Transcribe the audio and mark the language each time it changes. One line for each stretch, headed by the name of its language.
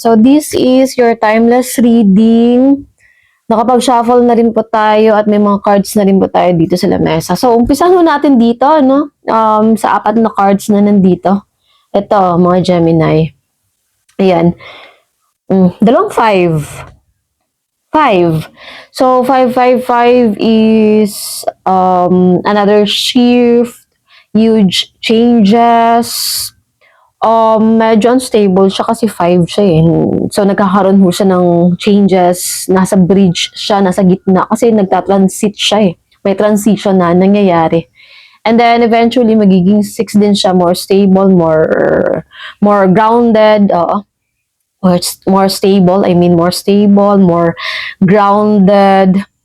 English: So this is your timeless reading.
Filipino: Nakapag-shuffle na rin po tayo at may mga cards na rin po tayo dito sa lamesa. So umpisahan mo natin dito, no? Sa apat na cards na nandito. Ito, mga Gemini. Ayan. Dalawang 5. 5.
English: So 555 is another shift, huge changes.
Filipino: Medyo unstable siya kasi 5 siya eh. So, nagkakaroon ho siya ng changes. Nasa bridge siya, nasa gitna. Kasi nagta-transit siya eh. May transition na nangyayari.
English: And then, eventually,
Filipino: magiging 6 din siya.
English: More stable, more grounded. More stable. I mean, more stable, more grounded.